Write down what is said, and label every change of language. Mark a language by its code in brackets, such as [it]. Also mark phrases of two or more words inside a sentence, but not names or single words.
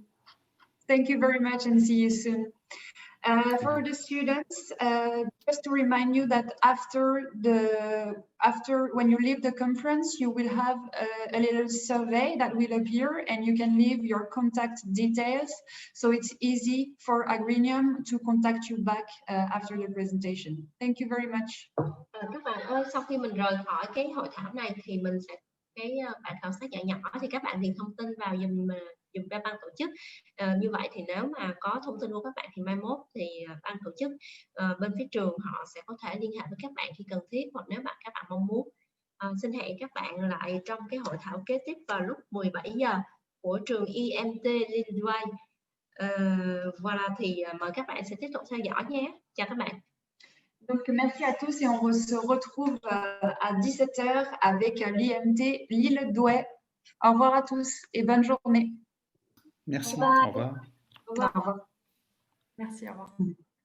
[en] Thank you very much, and see you soon. For the students, just to remind you that after when you leave the conference, you will have a little survey that will appear, and you can leave your contact details, so it's easy for Agreenium to contact you back after the presentation. Thank you very much. [vi] Các bạn ơi, sau khi mình rời khỏi cái hội thảo này thì mình sẽ cái bản khảo sát dạng nhỏ thì các bạn điền thông tin vào dùm cho ban tổ chức. Như vậy thì nếu mà có thông tin của các bạn thì mai mốt thì ban tổ chức bên phía trường họ sẽ có thể liên hệ với các bạn khi cần thiết, hoặc nếu các bạn mong muốn. Xin hẹn các bạn lại trong cái hội thảo kế tiếp vào lúc 17 giờ của trường IMT Lillois. Voilà, thì mời các bạn sẽ tiếp tục theo dõi nhé. Chào các bạn. [fr] Donc, merci à tous et on se retrouve à 17 h avec l'IMT Lille-Douai. Au revoir à tous et bonne journée. Merci. Bye. Au revoir. Au revoir. Au revoir. Merci, au revoir.